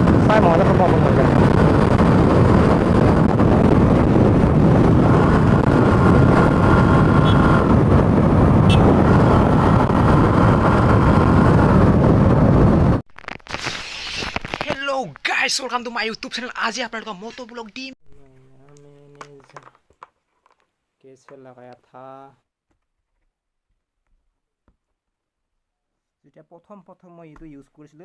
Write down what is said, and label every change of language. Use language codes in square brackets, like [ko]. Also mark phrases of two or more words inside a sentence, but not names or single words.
[as] চাই মজা পাব আপোনালোকে [en] Hello guys, welcome to my YouTube channel. [hi] आज ही आपका [en] moto vlog [hi] टीम कैसे लगाया था [as] যেতিয়া প্ৰথম মই এইটো ইউজ কৰিছিলো